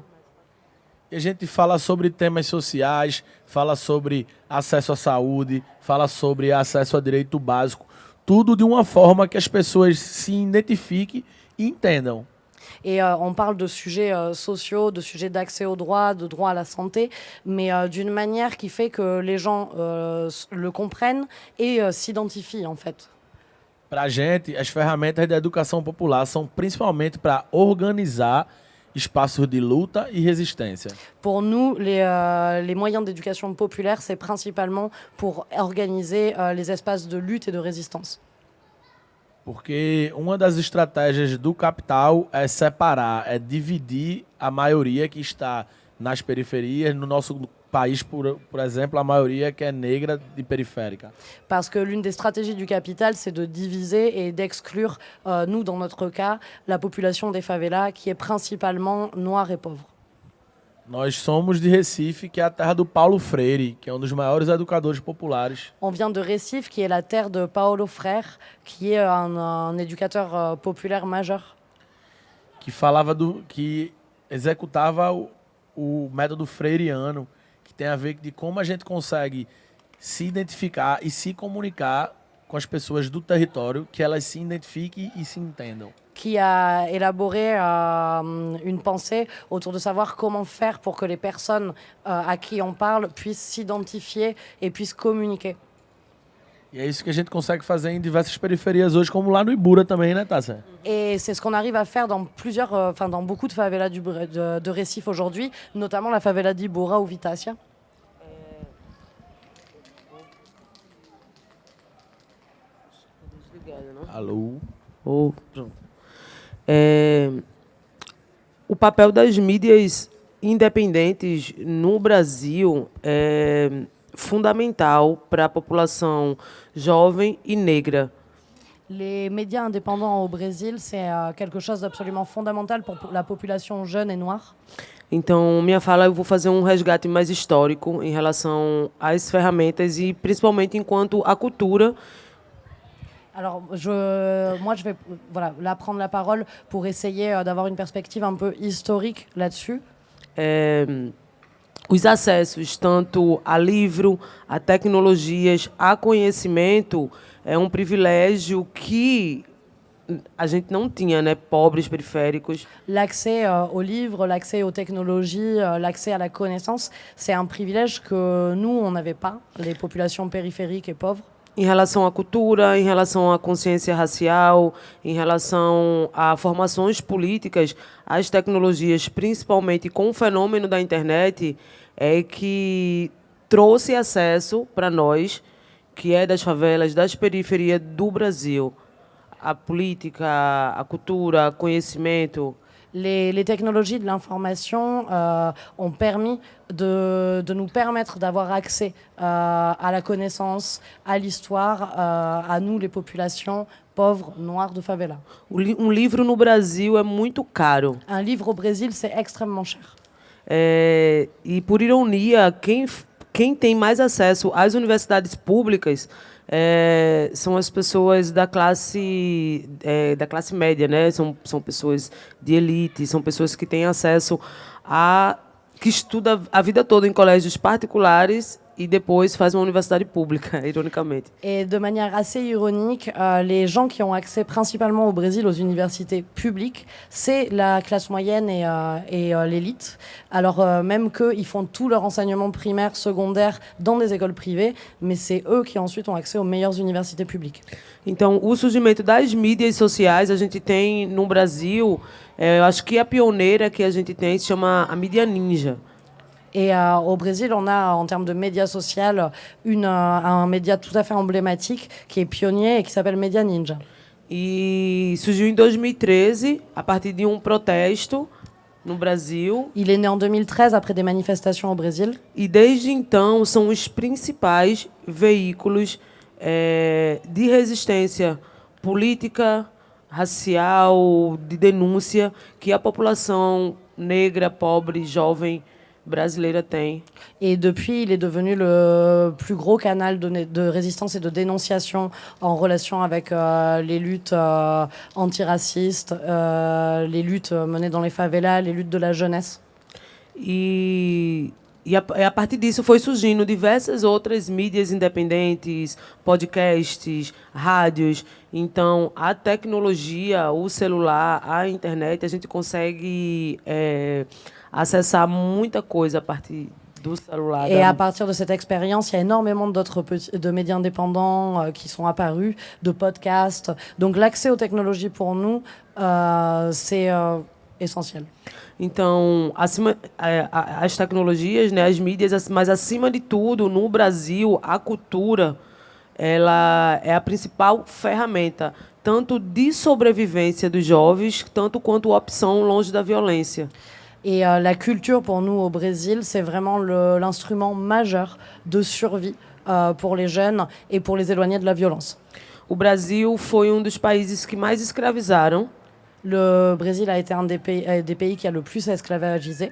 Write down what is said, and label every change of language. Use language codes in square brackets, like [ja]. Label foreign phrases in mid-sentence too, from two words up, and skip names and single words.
[pt] E a gente fala sobre temas sociais, fala sobre acesso à saúde, fala sobre acesso a direito básico, tudo de uma forma que as pessoas se identifiquem e entendam. [fr] Et on parle de sujets sociaux, de sujets d'accès au droit, de droit à la santé, mais d'une manière qui fait que les gens le comprennent et s'identifient en fait. [pt] Para a gente, as ferramentas da educação popular são principalmente para organizar espaços de luta e resistência. [fr] Pour nous, les moyens d'éducation populaire, c'est principalement pour organiser les espaces de lutte et de résistance. [pt] Porque uma das estratégias do capital é separar, é dividir a maioria que está nas periferias. No nosso país, por exemplo, a maioria que é negra e periférica. [fr] Parce que l'une des stratégies du capital, c'est de diviser et d'exclure, nous, dans notre cas, la population des favelas, qui est principalement noire et pauvre. [pt] Nós somos de Recife, que é a terra do Paulo Freire, que é um dos maiores educadores populares. [fr] On vient de Recife, qui est la terre de Paulo Freire, qui est un éducateur populaire majeur. [pt] Que executava o método freiriano, que tem a ver de como a gente consegue se identificar e se comunicar com as pessoas do território, que elas se identifiquem e se entendam. [fr] Qui a élaboré une pensée autour de savoir comment faire pour que les personnes à qui on parle puissent s'identifier et puissent communiquer. [pt] E é isso que a gente consegue fazer em diversas periferias hoje, como lá no Ibura também, né, Tássia? [fr] Et c'est ce qu'on arrive à faire dans dans beaucoup de favelas de Recife aujourd'hui, notamment la favela d'Ibura ou Vitácia. [pt] Alô? Pronto. O papel das mídias independentes no Brasil é fundamental para a população jovem e negra. [fr] Les médias indépendants au Brésil, c'est quelque chose d'absolument fondamental pour la population jeune et noire. [pt] Então, minha fala, eu vou fazer um resgate mais histórico em relação às ferramentas e principalmente enquanto a cultura. [fr] Alors, moi, je vais là prendre la parole pour essayer d'avoir une perspective un peu historique là-dessus. [pt] Os acessos tanto a livro, a tecnologias, a conhecimento é um privilégio que a gente não tinha, né? Pobres, periféricos. [fr] L'accès aux livres, l'accès aux technologies, l'accès à la connaissance, c'est un privilège que nous, on n'avait pas, les populations périphériques et pauvres. [pt] Em relação à cultura, em relação à consciência racial, em relação a formações políticas, as tecnologias, principalmente com o fenômeno da internet, é que trouxe acesso para nós, que é das favelas, das periferias do Brasil, a política, a cultura, conhecimento. [fr] Les technologies de l'information ont permis de nous permettre d'avoir accès à la connaissance, à l'histoire, à nous, les populations pauvres, noires de favela. [pt] Livro no Brasil é muito caro. [fr] Un livre au Brésil, c'est extrêmement cher. [pt] E, por ironia, quem tem mais acesso às universidades públicas são as pessoas da classe média, né? São pessoas de elite, são pessoas que têm acesso que estudam a vida toda em colégios particulares et depois faz uma universidade pública, [fr] ironiquement. Et de manière assez ironique, les gens qui ont accès principalement au Brésil aux universités publiques, c'est la classe moyenne et l'élite. Alors même qu'ils font tout leur enseignement primaire, secondaire dans des écoles privées, mais c'est eux qui ensuite ont accès aux meilleures universités publiques. [pt] Então, o surgimento das mídias sociais, a gente tem no Brasil, eu acho que a pioneira que a gente tem se chama a mídia ninja. [fr] Et au Brésil, on a, en termes de médias sociaux, un média tout à fait emblématique qui est pionnier et qui s'appelle Média Ninja. [pt] E surgiu em 2013, a partir de protesto no Brasil. [fr] Il est né en 2013, après des manifestations au Brésil. [pt] E desde então, são os principais veículos de resistência política, racial, de denúncia que a população negra, pobre, jovem brasileira tem. [fr] Et depuis, il est devenu le plus gros canal de résistance et de dénonciation en relation avec les luttes antiracistes, les luttes menées dans les favelas, les luttes de la jeunesse. [pt] E a partir disso foi surgindo diversas outras mídias independentes, podcasts, rádios. Então, a tecnologia, o celular, a internet, a gente consegue acessar muita coisa a partir du celular. [fr] Et à partir de cette expérience, il y a énormément de médias indépendants qui sont apparus, de podcasts. Donc l'accès aux technologies pour nous, c'est essentiel. [pt] Então, as tecnologias, né, as mídias, mas acima de tudo, no Brasil, a cultura, ela é a principal ferramenta, tanto de sobrevivência dos jovens, tanto quanto opção longe da violência. [fr] Et la culture, pour nous, au Brésil, c'est vraiment l'instrument majeur de survie pour les jeunes et pour les éloigner de la violence. [pt] O Brasil foi dos países que mais escravizaram. [fr] Le Brésil a été un des pays qui a le plus esclavagisé.